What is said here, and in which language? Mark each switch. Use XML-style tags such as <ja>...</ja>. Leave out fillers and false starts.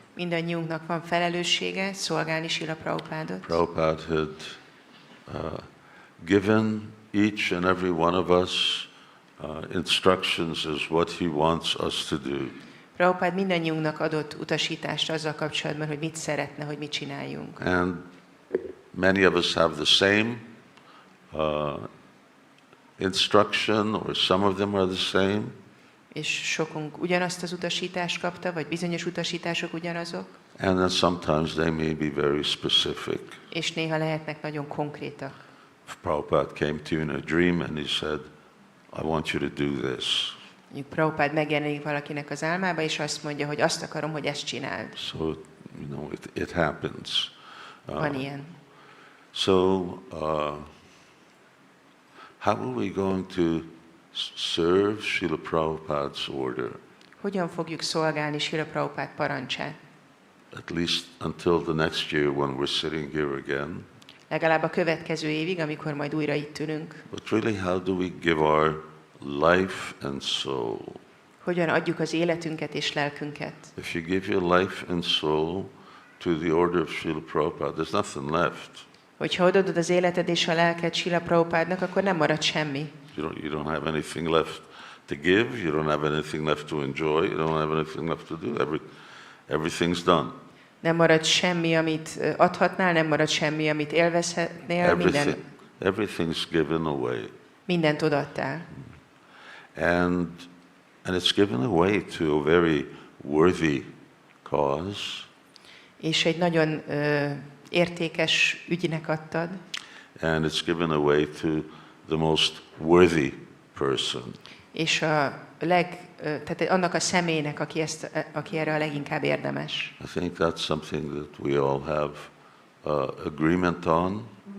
<hu>Mindannyiunknak van felelőssége szolgálni Srila Prabhupádot.</hu> <en>Prabhupada had given each and every one of us instructions as what he wants us to do.</en> <hu>Prabhupád mindannyiunknak adott utasítást azzal kapcsolatban, hogy mit szeretne, hogy mit csináljunk.</hu> <en>And many of us have the same instruction, or some of them are the same.</en> <hu>És sokunk ugyanazt az utasítást kapta, vagy bizonyos utasítások ugyanazok,</hu> <en>And then sometimes they may be very specific.</en> <hu>és néha lehetnek nagyon konkrétak.</hu> <en>If Prabhupada came to you in a dream and he said, I want you to do this.</en> <hu>Mondjuk Prabhupád megjelenik valakinek az álmába, és azt mondja, hogy azt akarom, hogy ezt csináld.</hu> <en>So, it happens.</en> <hu>Van ilyen.</hu> <en>So, how are we going to serve Srila Prabhupada's order?</en> <hu>Hogyan fogjuk szolgálni Srila Prabhupád parancsát?</hu> <en>At least until the next year when we're sitting here again.</en> <hu>Legalább a következő évig, amikor majd újra itt ülünk.</hu> <en>But really, how do we give our life and soul?</en> <hu>Hogyan adjuk az életünket és lelkünket?</hu> <en>If you give your life and soul to the order of Srila Prabhupada, there's nothing left.</en> <hu>Hogyha odaadod az életed és a lelked Srila Prabhupádnak, akkor nem marad semmi.</hu> <en>You don't have anything left to give. You don't have anything left to enjoy. You don't have anything left to do. Everything's done.</en> <hu>Nem marad semmi, amit adhatnál, nem marad semmi, amit élvezhetnél,</hu> <en>Everything's given away.</en> <hu>Mindent odaadtál.</hu> <en>And it's given away to a very worthy cause.</en> <hu>És egy nagyon értékes ügynek adtad.</hu> <en>And it's given away to the most worthy person.</en> <hu>És tehát annak a személynek, aki erre a leginkább érdemes.</hu> <en>I think that's something that we all have agreement on.</en>